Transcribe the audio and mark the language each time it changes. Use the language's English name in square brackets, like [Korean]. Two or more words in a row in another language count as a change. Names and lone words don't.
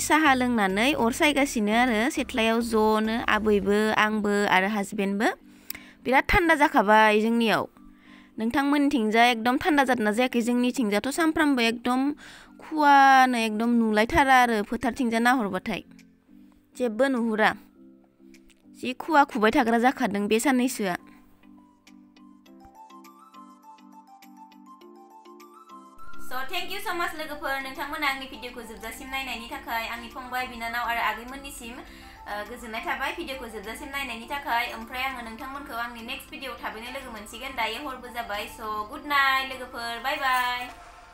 [Bodo] साहा लोंनानै अर सायगासिनो आरो सेथ्लायाव ज'नो आबैबो आंबो आरो हासबेन्डबो बिराद थान्दा जाखाबाय जोंनियाव नोंथांमोननिथिंजा एकदम थान्दा जादोंना जायाखै जोंनिथिंजाथ' सानफ्रामबो एकदम खुवानो एकदम नुलायथारा आरो फोथारथिंजा नाहरबाथाय जेबो नुहुरा जि खुवा खुबाय थाग्रा जाखादों बे साननैसोआ [English] So thank you so much [Bodo] लोगोफोर नोंथांमोना आंनि भिडिअखौ जोबजासिम नायनायनि थाखाय आंनि फंबाय बिनानाव आरो आगैमोननिसिम गोजोननाय थाबाय भिडिअखौ जोबजासिम नायनायनि थाखाय ओमफ्राय आङो नोंथांमोनखौ आंनि [English] next video [Bodo] थाबैनो लोगो मोनसिगोन दायो हरबो जाबाय [English] so good night [Bodo] लोगोफोर [English] bye bye